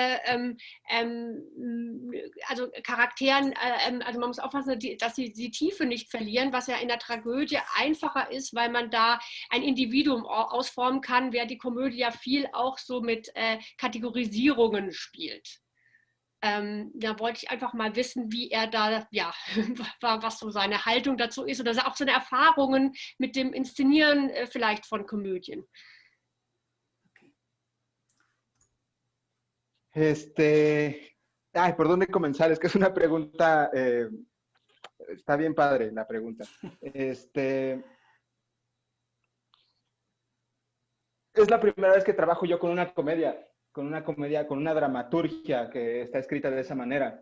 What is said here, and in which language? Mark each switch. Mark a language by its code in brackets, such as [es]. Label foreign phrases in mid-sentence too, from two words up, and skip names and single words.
[de] also Charakteren, also man muss aufpassen, dass sie die Tiefe nicht verlieren, was ja in der Tragödie einfacher ist, weil man da ein Individuum ausformen kann, während die Komödie ja viel auch so mit Kategorisierungen spielt. Da wollte ich einfach mal wissen, wie er da, ja, was so seine Haltung dazu ist oder auch seine Erfahrungen mit dem Inszenieren vielleicht von Komödien. [es] Ay, ¿por dónde comenzar? Es que es una pregunta, está bien padre la pregunta. Es la primera vez que trabajo yo con una comedia, con una dramaturgia que está escrita de esa manera.